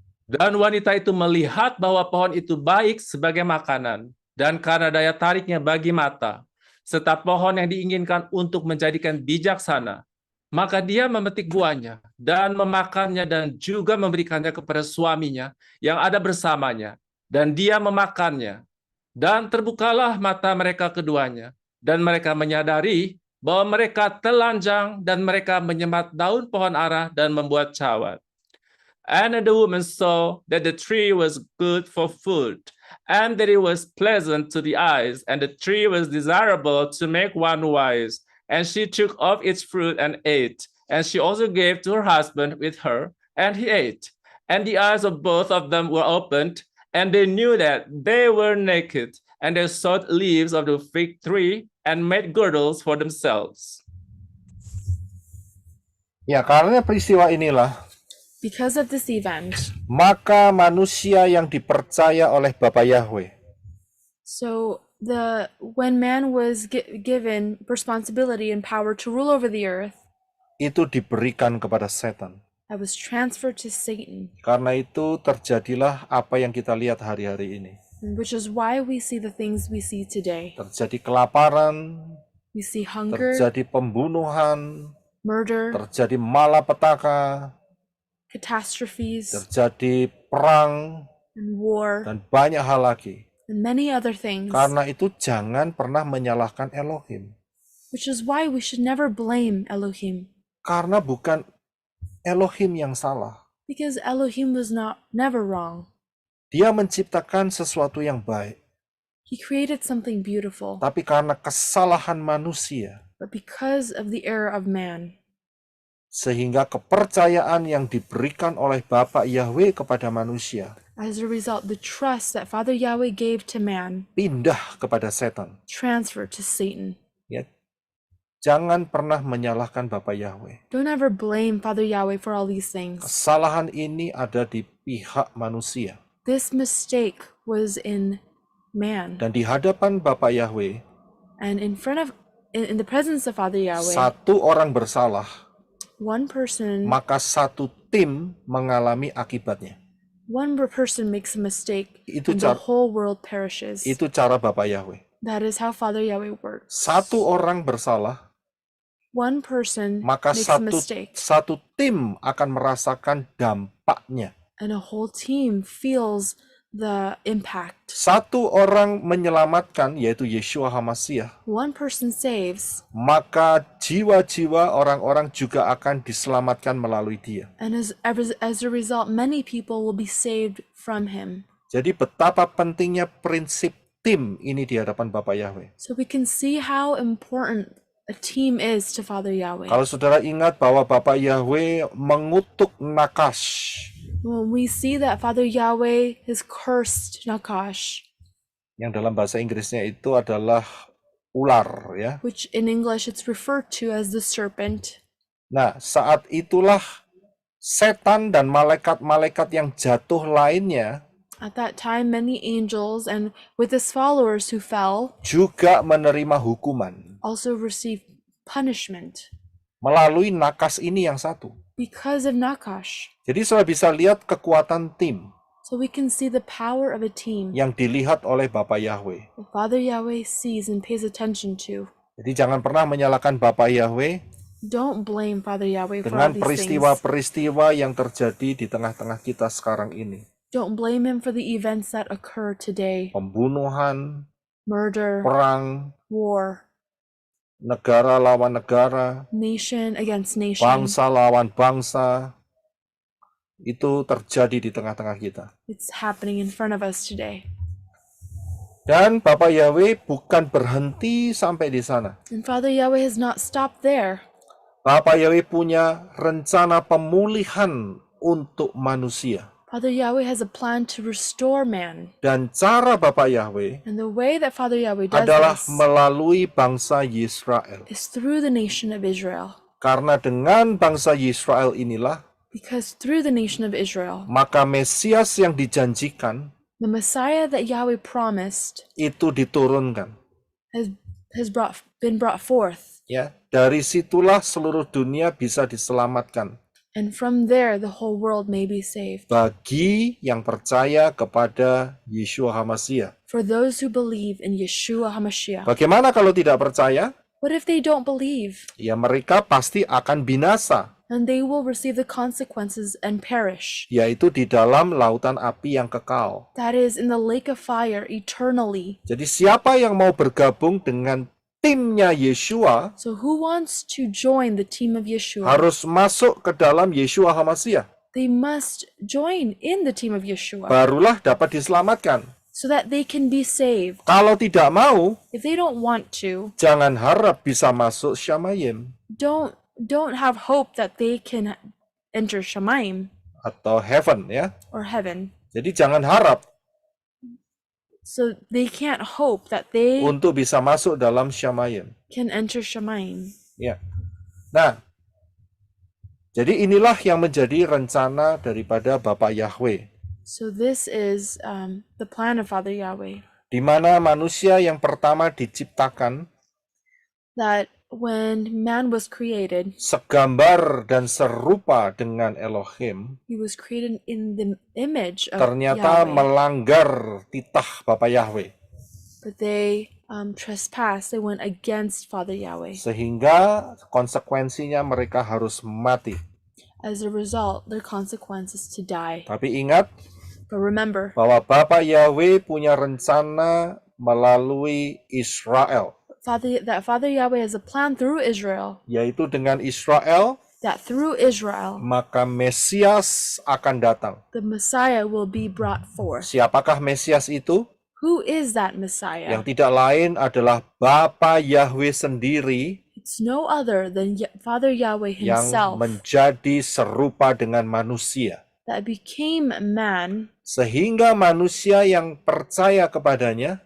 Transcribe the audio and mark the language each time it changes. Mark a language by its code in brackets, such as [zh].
[id] Dan wanita itu melihat bahwa pohon itu baik sebagai makanan, dan karena daya tariknya bagi mata, serta pohon yang diinginkan untuk menjadikan bijaksana, maka dia memetik buahnya dan memakannya dan juga memberikannya kepada suaminya yang ada bersamanya. Dan dia memakannya. Dan terbukalah mata mereka keduanya. Dan mereka menyadari bahwa mereka telanjang dan mereka menyemat daun pohon ara dan membuat cawat. [en] And the woman saw that the tree was good for food, and that it was pleasant to the eyes, and the tree was desirable to make one wise. And she took of its fruit and ate. And she also gave to her husband with her, and he ate. And the eyes of both of them were opened, and they knew that they were naked. And they sewed leaves of the fig tree and made girdles for themselves. [id] Ya, karena peristiwa inilah, [en] Because of this event, [id] maka manusia yang dipercaya oleh Bapa Yahweh [en] so when man was given responsibility and power to rule over the earth, [id] itu diberikan kepada setan. [en] that was transferred to Satan, [id] Karena itu terjadilah apa yang kita lihat hari-hari ini. [en] which is why we see the things we see today. [id] Terjadi kelaparan, [en] We see hunger, [id] terjadi pembunuhan, [en] murder, [id] terjadi malapetaka, [en] catastrophes, [id] terjadi perang, [en] and war, [id] dan banyak hal lagi. [en] and many other things. [id] Karena itu jangan pernah menyalahkan Elohim. [en] Which is why we should never blame Elohim. [id] Karena bukan Elohim yang salah. [en] Because Elohim was never wrong. [id] Dia menciptakan sesuatu yang baik. [en] He created something beautiful. [id] Tapi karena kesalahan manusia, [en] But because of the error of man, [id] sehingga kepercayaan yang diberikan oleh Bapa Yahweh kepada manusia [en] as a result, the trust that Father Yahweh gave to man [id] pindah kepada setan. [en] transferred to Satan. [id] Ya. Jangan pernah menyalahkan Bapa Yahweh. [en] Don't ever blame Father Yahweh for all these things. [id] Kesalahan ini ada di pihak manusia. [en] This mistake was in man. [id] Dan di hadapan Bapa Yahweh, [en] And in the presence of Father Yahweh, [id] satu orang bersalah, [en] one person [id] maka satu tim mengalami akibatnya. [en] one person makes a mistake [id] Itu [en] and the car- whole world perishes. [id] Itu cara Bapak Yahweh. [en] That is how Father Yahweh works. [id] Satu orang bersalah, [en] One person [id] maka [en] makes a mistake [id] satu tim akan merasakan dampaknya. [en] and a whole team feels the impact. [id] Satu orang menyelamatkan, yaitu Yeshua HaMashiach, [en] One person saves, [id] maka jiwa-jiwa orang-orang juga akan diselamatkan melalui dia. [en] and as a result, many people will be saved from him. [id] Jadi betapa pentingnya prinsip tim ini di hadapan Bapak Yahweh. [en] So we can see how important a team is to Father Yahweh. [id] Kalau saudara ingat bahwa Bapak Yahweh mengutuk Nakash, [en] When we see that Father Yahweh has cursed Nakash, [id] yang dalam bahasa Inggrisnya itu adalah ular, ya. [en] which in English it's referred to as the serpent. [id] Nah, saat itulah setan dan malaikat-malaikat yang jatuh lainnya [en] At that time, many angels and with his followers who fell [id] juga menerima hukuman [en] also received punishment [id] melalui Nakas ini yang satu. [en] because of Nakash. [id] Jadi saudara bisa lihat kekuatan tim [en] So we can see the power of a team [id] yang dilihat oleh Bapak Yahweh. [en] that Father Yahweh sees and pays attention to. [id] Jadi jangan pernah menyalahkan Bapak Yahweh [en] Don't blame Father Yahweh for all [id] dengan [en] these things. [id] peristiwa-peristiwa yang terjadi di tengah-tengah kita sekarang ini. [en] Don't blame him for the events that occur today. [id] Pembunuhan, [en] Murder, [id] perang, [en] war, [id] negara lawan negara, [en] nation against nation. [id] bangsa lawan bangsa, itu terjadi di tengah-tengah kita. [en] It's happening in front of us today. [id] Dan Bapak Yahweh bukan berhenti sampai di sana. [en] And Father Yahweh has not stopped there. [id] Bapak Yahweh punya rencana pemulihan untuk manusia. [en] Father Yahweh has a plan to restore man. [id] Dan cara Bapak Yahweh [en] And the way that Father Yahweh does [id] adalah [en] this [id] melalui bangsa Yisrael. [en] is through the nation of Israel. [id] Karena dengan bangsa Yisrael inilah, [en] Because through the nation of Israel, [id] maka Mesias yang dijanjikan [en] the Messiah that Yahweh promised [id] itu diturunkan. [en] has been brought forth. [id] Ya, dari situlah seluruh dunia bisa diselamatkan [en] And from there, the whole world may be saved. [id] bagi yang percaya kepada Yeshua HaMashiach. [en] For those who believe in Yeshua HaMashiach. [id] Bagaimana kalau tidak percaya? [en] What if they don't believe? [id] Ya mereka pasti akan binasa, [en] And they will receive the consequences and perish. [id] yaitu di dalam lautan api yang kekal. [en] That is, in the lake of fire eternally. [id] Jadi siapa yang mau bergabung dengan timnya Yeshua [en] So who wants to join the team of Yeshua? [id] harus masuk ke dalam Yeshua HaMashiach. [en] They must join in the team of Yeshua [id] Barulah dapat diselamatkan. [en] so that they can be saved. [id] Kalau tidak mau, [en] If they don't want to, [id] jangan harap bisa masuk Shamayim [en] don't have hope that they can enter Shemaim [id] atau heaven, ya. [en] or heaven. [id] Jadi jangan harap [en] So they can't hope that they [id] untuk bisa masuk dalam Shamayim. [en] can enter Shemaim. [id] Ya. Nah, jadi inilah yang menjadi rencana daripada Bapak Yahweh, [en] So this is the plan of Father Yahweh, [id] di mana manusia yang pertama diciptakan [en] that when man was created, [id] segambar dan serupa dengan Elohim, [en] he was created in the image of [id] ternyata [en] Yahweh. [id] melanggar titah Bapak Yahweh, [en] But they trespassed, they went against Father Yahweh. [id] sehingga konsekuensinya mereka harus mati. [en] As a result, their consequence is to die. [id] Tapi ingat [en] But remember, [id] bahwa Bapak Yahweh punya rencana melalui Israel, [en] that Father Yahweh has a plan through Israel, [id] yaitu dengan Israel [en] that through Israel, [id] maka Mesias akan datang. [en] the Messiah will be brought forth. [id] Siapakah Mesias itu? [en] Who is that Messiah? [id] Yang tidak lain adalah Bapa Yahweh sendiri [en] It's no other than Father Yahweh [id] yang [en] himself [id] menjadi serupa dengan manusia. [en] that became man [id] Sehingga manusia yang percaya kepadanya